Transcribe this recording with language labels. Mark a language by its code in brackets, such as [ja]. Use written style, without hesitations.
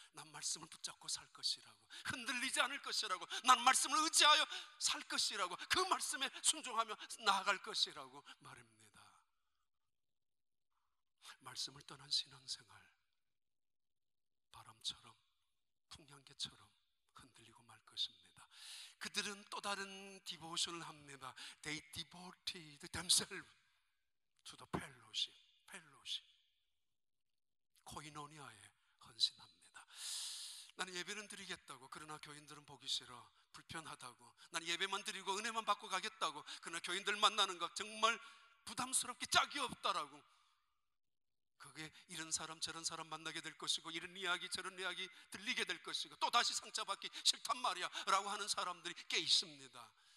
[ko] 난 말씀을 붙잡고 살 것이라고, 흔들리지 않을 것이라고, 난 말씀을 의지하여 살 것이라고, 그 말씀에 순종하며 나아갈 것이라고 말합니다. 말씀을 떠난 신앙생활, 바람처럼 풍향계처럼 흔들리고 말 것입니다. 그들은 또 다른 디보션을 합니다. [en] They devoted themselves to the fellowship. [ko] 코이노니아에 헌신합니다. 나는 예배는 드리겠다고, 그러나 교인들은 보기 싫어, 불편하다고. 나는 예배만 드리고 은혜만 받고 가겠다고, 그러나 교인들 만나는 것 정말 부담스럽게 짝이 없다라고. 그게 이런 사람 저런 사람 만나게 될 것이고, 이런 이야기 저런 이야기 들리게 될 것이고, 또 다시 상처받기 싫단 말이야 라고 하는 사람들이 꽤 있습니다.